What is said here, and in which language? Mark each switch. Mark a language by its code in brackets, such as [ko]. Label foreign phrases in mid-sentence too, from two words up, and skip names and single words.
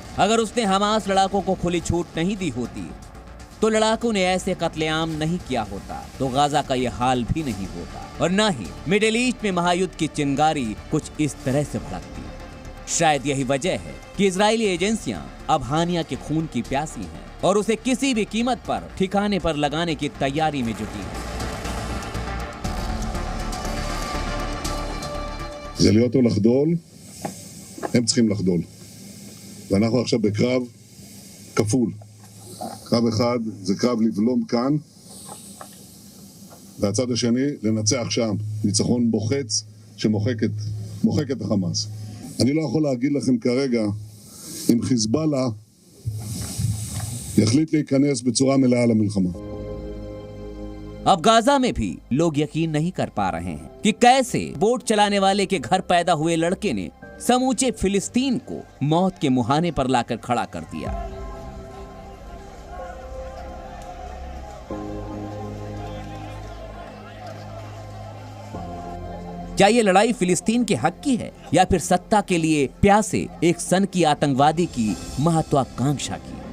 [hi] अगर उसने हमास लड़ाकों को खुली छूट नहीं दी होती तो लड़ाकों ने ऐसे कत्लेआम नहीं किया होता, तो गाजा का ये हाल भी नहीं होता और न ही मिडिल ईस्ट में महायुद्ध की चिंगारी कुछ इस तरह से भड़कती। शायद यही वजह है कि इजरायली एजेंसियां अब हानिया के खून की प्यासी हैं और उसे किसी भी कीमत पर ठिकाने पर लगाने की तैयारी में जुटी हैं। [he] זה להיות או לחדול, הם צריכים לחדול. ואנחנו עכשיו בקרב כפול. קרב אחד זה קרב לבלום כאן, והצד השני לנצח שם. ניצחון מוחץ שמוחק את החמאס. אני לא יכול להגיד לכם כרגע אם חיזבאללה יחליט להיכנס בצורה מלאה למלחמה. [hi] अब गाजा में भी लोग यकीन नहीं कर पा रहे हैं कि कैसे बोट चलाने वाले के घर पैदा हुए लड़के ने समूचे फिलिस्तीन को मौत के मुहाने पर लाकर खड़ा कर दिया। क्या ये लड़ाई फिलिस्तीन के हक की है या फिर सत्ता के लिए प्यासे एक सन की आतंकवादी की महत्वाकांक्षा की?